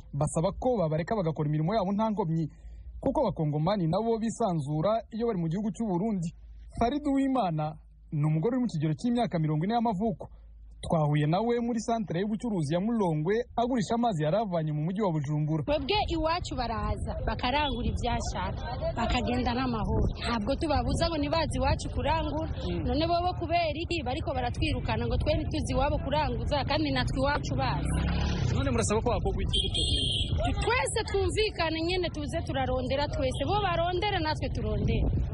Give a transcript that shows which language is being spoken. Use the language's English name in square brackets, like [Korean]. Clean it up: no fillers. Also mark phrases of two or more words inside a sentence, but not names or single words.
[Kinyarwanda] Basaba ko babareka bagakora imirimo yabo nta nkomyi, kuko abakongomani nabo bisanzura iyo bari mu gihugu cy'u Burundi. Farid Uwimana ni umugore uri mu kigero cy'imyaka 40 y'amavuko. Twahuye nawe muri santere y'ubucuruzi ya Mulongwe agurisha amazi yaravanye mu mujyi wa Bujumbura. Twebwe iwacu baraza bakarangura ibyashaka bakagenda n'amahoro, ntabwo tubabuza ngo nibazi iwacu kurangura. [Rundi] None bobo kubera iki bariko baratwirukana ngo twe ntituzi iwabo kuranguza kandi natwe iwacu bazi? None murasaba ko bakogwa iki? Twese twumvikane nyene tuze turarondera, twese bo barondere natwe turondere.